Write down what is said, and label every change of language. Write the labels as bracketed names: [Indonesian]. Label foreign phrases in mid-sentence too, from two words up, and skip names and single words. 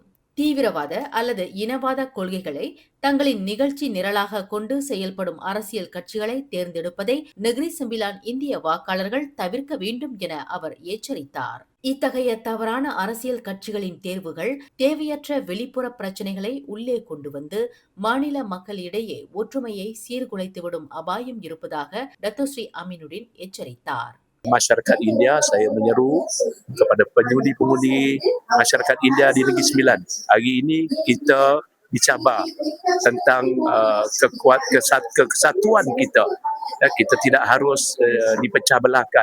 [Tamil] தீவிரவாத அல்லது இனவாத கொள்கைகளை தங்களின் நிகழ்ச்சி நிரலாக கொண்டு செயல்படும் அரசியல் கட்சிகளை தேர்ந்தெடுப்பதை நெகிரி சம்பிலான் இந்திய வாக்காளர்கள் தவிர்க்க வேண்டும் என அவர் எச்சரித்தார். இத்தகைய தவறான அரசியல் கட்சிகளின் தேர்வுகள் தேவையற்ற வெளிப்புற பிரச்சனைகளை உள்ளே கொண்டு வந்து மாநில மக்களிடையே ஒற்றுமையை சீர்குலைத்துவிடும் அபாயம் இருப்பதாக டத்தோஸ்ரீ அமீனுடின் எச்சரித்தார். [Malay] Masyarakat India, saya menyeru kepada pengundi-pengundi masyarakat India di Negeri Sembilan. Hari ini kita dicabar tentang kesatuan kita. Kita tidak harus dipecah belahkan.